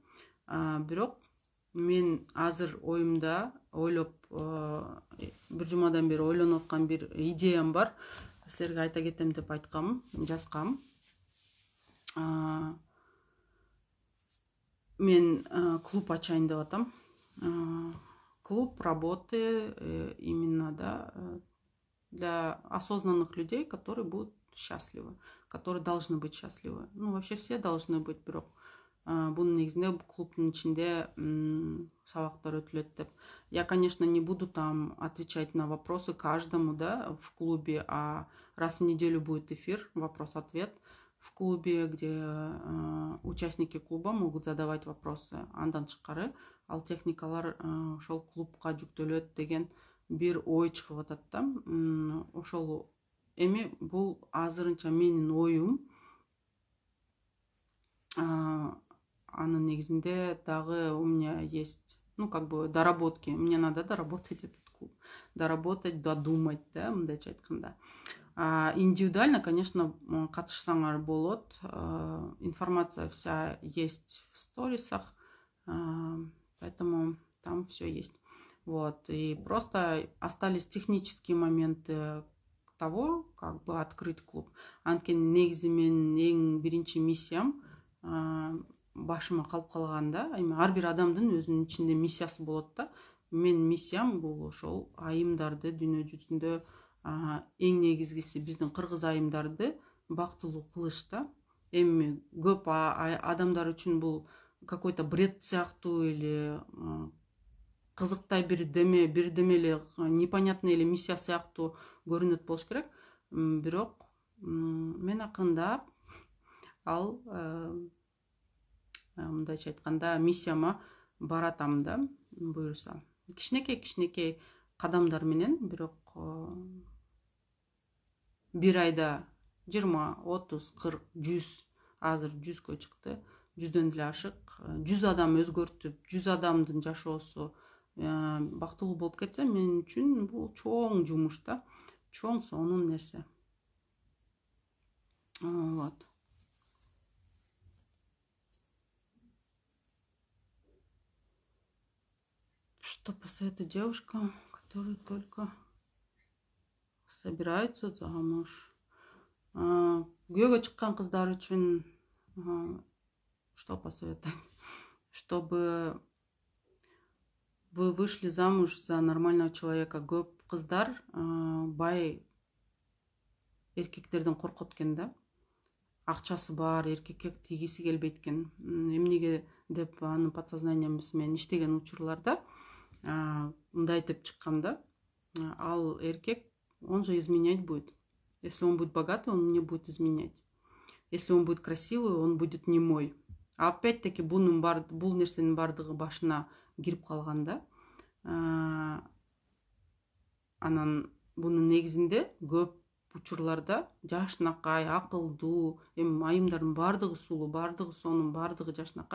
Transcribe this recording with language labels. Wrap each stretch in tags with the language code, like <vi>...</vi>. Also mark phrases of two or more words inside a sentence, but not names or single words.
<ky>Бирок мен азыр оюмда ойлоп, бир жумадан бери ойлонуп аткан бир идеям бар. Силерге айта кетем деп айткам, жазгам. Мен клуб ачайын деп атам.</ky> <ru>Клуб работы именно, да, для осознанных людей, которые будут счастливы, которые должны быть счастливы. Ну, вообще все должны быть,</ru> <ky>бирок Бунун негизинде клубдун ичинде сабактар өтүлөт деп.</ky> <ru>Я, конечно, не буду там отвечать на вопросы каждому, да, в клубе, а раз в неделю будет эфир, вопрос-ответ в клубе, где участники клуба могут задавать вопросы.</ru> <ky>Андан тышкары ал техникалар ошол клубка жүктөлөт деген бир ой чыгып атат да. Ошол эми бул азырынча менин оюм. Анын негизинде дагы</ky> <ru>у меня есть, ну, как бы доработки. Мне надо доработать этот клуб. Доработать, додумать,</ru> <ky>да, мындайча айтканда. Индивидуально, конечно, катышсаңар болот.</ky> <ru>Информация вся есть в сторисах, поэтому там все есть. Вот. И просто остались технические моменты того, как бы открыть клуб.</ru> <ky>Анткени негизи менин эң биринчи миссиям башыма калып калган да. Эми ар бир адамдын өзүнүн ичинде миссиясы болот да. Менин миссиям бул ошол айымдарды дүйнө жүзүндө эң негизгиси биздин кыргыз айымдарды бактылуу кылыш да. Эми көп адамдар үчүн бул</ky> <ru>какой-то бред</ru> <ky>сыяктуу или кызыктай бирдеме эле непонятный эле миссия сыяктуу көрүнөт болуш керек. Бирок мен акырындап ал мындайча айтканда миссияма баратам да, буюрса. Кичинекей кадамдар менен, бирок бир айда 20, 30, 40, 100, азыр 100кө чыкты, 100дөн деле ашык, 100 адам өзгөртүп, 100 адамдын жашоосу бактылуу болуп кетсе, мен үчүн бул чоң жумуш да, чоң сонун нерсе. Вот.</ky> <ru>Что посоветовать девушкам, которые только собираются замуж?</ru> <ky>Күйөөгө чыккан кыздар үчүн</ky> <ru>что посоветовать? Чтобы вы вышли замуж за нормального человека.</ru> <ky>Көп кыздар бай эркектерден коркот экен да. Акчасы бар, эркекке тийгиси келбейт экен. Эмнеге деп анын подсознаниемси менен иштеген учурларда мындай деп чыккан да. Ал эркек,</ky> <ru>он же изменять будет. Если он будет богатый, он мне будет изменять. Если он будет красивый, он будет не мой.</ru> <ky>Опять-таки бул нерсенин бардыгы башына кирип калган да. Анан бунун негизинде көп учурларда жашнакай, акылдуу, эми айымдардын бардыгы сулуу, бардыгы сонун, бардыгы жашнакай.</ky>